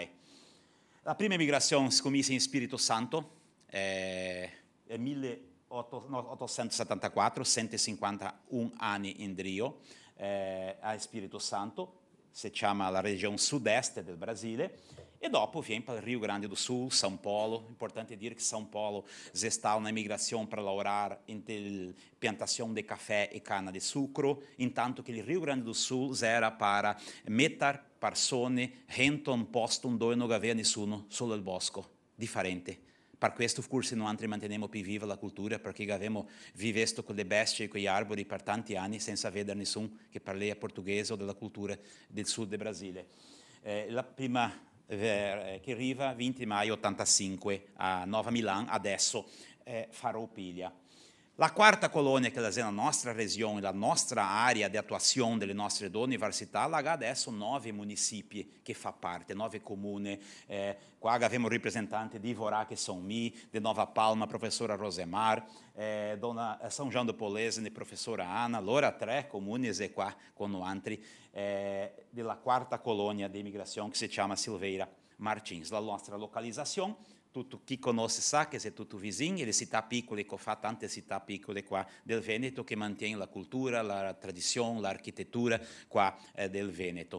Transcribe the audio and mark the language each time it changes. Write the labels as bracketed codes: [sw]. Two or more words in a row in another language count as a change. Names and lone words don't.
[it] La prima emigrazione si comincia in Spirito Santo, nel 1874, 151 anni in Rio, a Spirito Santo, si chiama la regione sud-est del Brasile, e dopo viene [pt] para o Rio Grande do Sul, [it] São Paulo. Importante dire che [pt] São Paulo está na migração para laborar em plantação de café e cana de sucro, entanto que o Rio Grande do Sul era para [it] mettere persone dentro un posto dove non aveva nessuno, solo il bosco, differente. Per questo forse noi manteniamo più viva la cultura, perché abbiamo vissuto con le bestie e con gli arbori per tanti anni senza vedere nessuno che parli portoghese o della cultura del sud del Brasile. La prima che arriva 20 maggio 85 a Nova Milano, adesso Farroupilha. La quarta colonia, che è la nostra regione, la nostra area di attuazione delle nostre due università, ha adesso 9 municipi che fa parte, 9 comuni. Qua abbiamo rappresentanti di Ivorá, che sono me, di Nova Palma, professora Rosemar, dona São João do Polesine, professora Ana, allora 3 comuni e qua con altri della quarta colonia di immigrazione che si chiama Silveira Martins. La nostra localizzazione chi conosce sa che è tutto vicino, e le città piccole, che fa tante città piccole qua del Veneto che mantiene la cultura, la tradizione, l'architettura qua del Veneto.